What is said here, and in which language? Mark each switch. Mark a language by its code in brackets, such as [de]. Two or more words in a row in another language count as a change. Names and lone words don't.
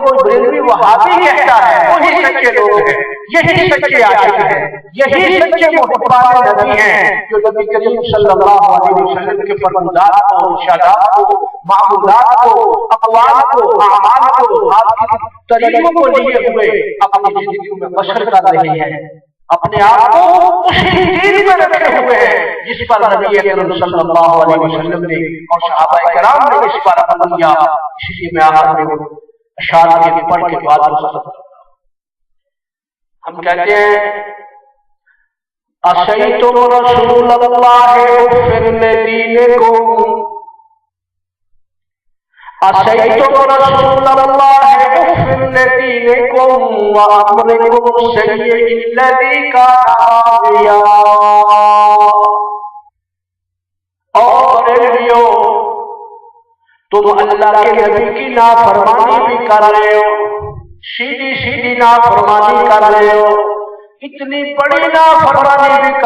[ur] کوئی بریلوی وہابی کہتا ہے وہی سچے لوگ ہیں، یہی سچے عاشق ہیں، یہی سچے محبان نبی ہیں جو نبی کریم [ar] صلی اللہ علیہ وسلم [ur] کے فرمودات کو، ارشادات کو، معمولات کو، اقوال کو، اعمال کو، آپ کے طریقوں کو لیے ہوئے اپنی زندگی میں بسر کر رہے ہیں، اپنے آپ کو اسی دین میں رکھے ہوئے ہیں جس پر نبی اکرم [ar] صلی اللہ علیہ وسلم [ur] نے اور صحابہ کرام نے اس پر عمل کیا۔ اس لیے میں آخر میں اشعار کے پڑھ کے بعد ہم کہتے ہیں [ar] اَسَیْتُمْ رَسُولَ اللَّهِ اُفِّرْ لِدِینِکُمْ، اَسَیْتُمْ رَسُولَ اللَّهِ اُفِّرْ لِدِینِکُمْ وَأَمْرِکُمْ السَّیِّئِ الَّذِی کَانَ عَاصِیًا۔ [ur] اور بریلویو تم اللہ کے نبی کی نافرمانی بھی کر رہے ہو، سیدھی سیدھی نافرمانی کر رہے ہو، اتنی بڑی نافرمانی بھی